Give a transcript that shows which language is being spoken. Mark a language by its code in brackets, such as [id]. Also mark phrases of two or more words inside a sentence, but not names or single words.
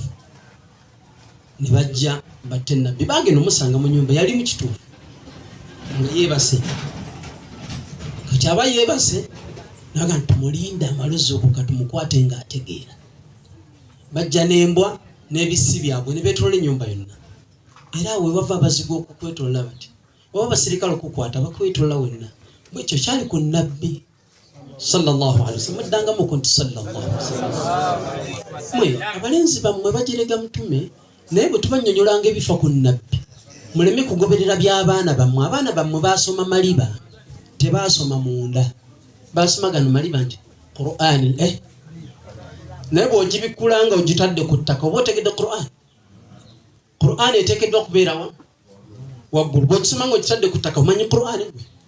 [lg] Ne bajja batte nabbi bagenda omusanga mu nnyumba yali mu kituufu nga yeebase kati aba yeebase naga nti mulinde amalozi okuka tumukwate ng'ategeera. Bajja n'embwa n'ebisi byabwe ne beetolola ennyumba yonna era we bava abazigu okukwetolola bati oba abasirikale okukwata bakwetolola wenna bwekyo kyali ku nabbi [ar] صلى الله عليه وسلم [lg] muddangamu ko nti [ar] صلى الله عليه وسلم [lg] mwe abalenzi bammwe bajerega mutume naye bwe tubannyonnyolanga ebifa ku nabbi muleme kugoberera by'abaana bammwe. Abaana bammwe baasoma maliba tebaasoma munda baasoma gano maliba nti Qur'ani naye bw'ogibikkulanga ogitadde ku ttaka oba otegedde Qur'ani eteekeddwa okubeera waggulu bw'ogisoma nga ogitadde ku ttaka omanyi Qur'ani gwe